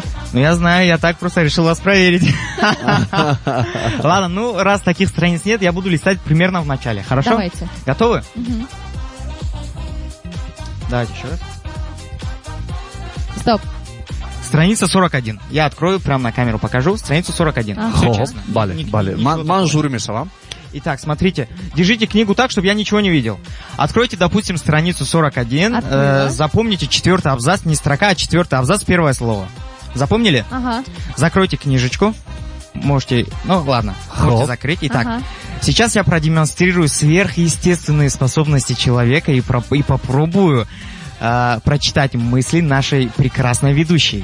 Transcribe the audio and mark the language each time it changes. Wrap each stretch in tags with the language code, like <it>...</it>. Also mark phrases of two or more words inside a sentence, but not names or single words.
<ru>Ну, я знаю, я так просто решил вас проверить. Ладно, ну, раз таких страниц нет, я буду листать примерно в начале. Хорошо? Давайте. Готовы? Давайте еще раз. Стоп. Страница 41. Я открою, прямо на камеру покажу. Страницу 41. Все честно.</ru> <tg>Бале. Ман жюри мешавам.</tg> <ru>Итак, смотрите, держите книгу так, чтобы я ничего не видел. Откройте, допустим, страницу 41. Запомните 4-й абзац, не строка, а 4-й абзац, первое слово. Запомнили? Ага. Закройте книжечку. Можете, ну ладно, можете закрыть. Итак, сейчас я продемонстрирую сверхъестественные способности человека и попробую прочитать мысли нашей прекрасной ведущей.</ru>